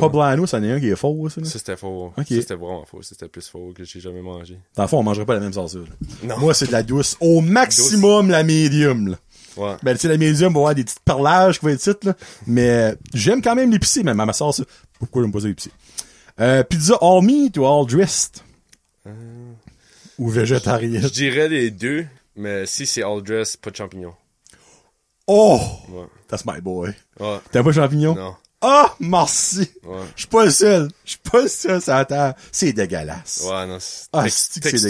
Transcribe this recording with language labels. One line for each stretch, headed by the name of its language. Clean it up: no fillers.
French: Poblano, c'en est un qui est faux, ça, là. Ça, c'était faux. Ok. Ça, c'était vraiment faux. C'était plus faux que j'ai jamais mangé. Dans le fond, on mangerait pas la même sauce, là. Non. Moi, c'est de la douce. Au maximum, la médium, là. Ouais. Ben, tu sais, la médium va avoir des petites perlages qui vont être ici, là. Mais j'aime quand même l'épicé, même à ma sauce. Pourquoi j'aime pas ça l'épicé? Pizza all meat ou all dressed? Ou végétarienne? Je dirais les deux, mais si c'est all dress, pas de champignons. Oh! Ouais.
English: That's my boy.
French: Ouais. T'as pas de champignons? Non. Ah, merci. Ouais. Je suis pas le seul. Je suis pas le seul, ça attend. C'est dégueulasse. Ouais, non, c'est Ah, c'est que c'est texture,